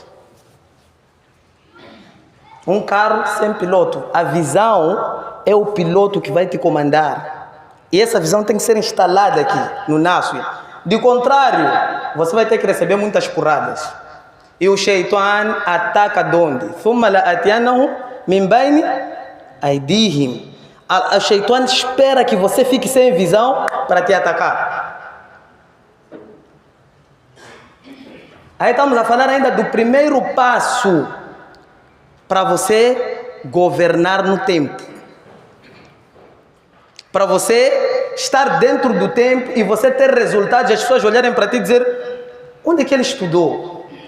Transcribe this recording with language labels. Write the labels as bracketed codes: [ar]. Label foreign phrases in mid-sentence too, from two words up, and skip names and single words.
[pt] Um carro sem piloto. A visão é o piloto que vai te comandar. E essa visão tem que ser instalada aqui no Nasiya. De contrário, você vai ter que receber muitas porradas. E o Shaitan ataca de onde? [ar] ثُمَّ لَأَتِيَنَّهُمْ مِنْ بَيْنِ أَيْدِيهِمْ. [pt] O Shaitan espera que você fique sem visão para te atacar. Aí estamos a falar ainda do primeiro passo para você governar no tempo. Para você estar dentro do tempo e você ter resultados e as pessoas olharem para ti e dizer: onde é que ele estudou?